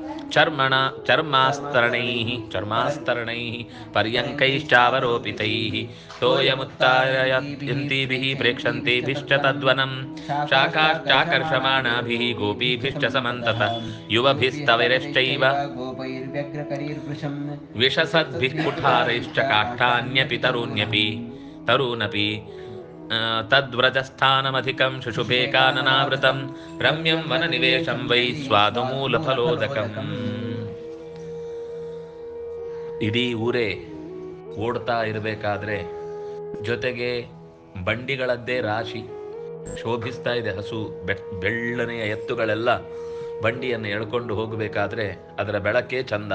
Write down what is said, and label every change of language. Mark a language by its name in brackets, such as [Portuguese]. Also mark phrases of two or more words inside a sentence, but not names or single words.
[Sanskrit] चर्मास्तरणैः पर्यङ्कैश्चावरोपितैः तोयमुत्तारयन्तीभिः प्रेक्षन्तीभिश्च तद्वनं शाखाश्चाकर्षमाणाभिः गोपीभिश्च समन्ततः युवभिस्तविरश्चैव विशसद्भिः कुठारैश्च काष्ठान्यपि तरूनपि तद्व्रजस्थानमधिकं शुशुभे काननावृतं रम्यं वननिवेशं वै स्वादुमूलफलोदकं. [Kannada] ಇಡೀ ಊರೇ ಓಡ್ತಾ ಇರಬೇಕಾದ್ರೆ ಜೊತೆಗೆ ಬಂಡಿಗಳದ್ದೇ ರಾಶಿ ಶೋಭಿಸ್ತಾ ಇದೆ. ಹಸು ಬೆಳ್ಳನೆಯ ಎತ್ತುಗಳೆಲ್ಲ ಬಂಡಿಯನ್ನು ಎಳ್ಕೊಂಡು ಹೋಗಬೇಕಾದ್ರೆ ಅದರ ಬೆಳಕೇ ಚಂದ.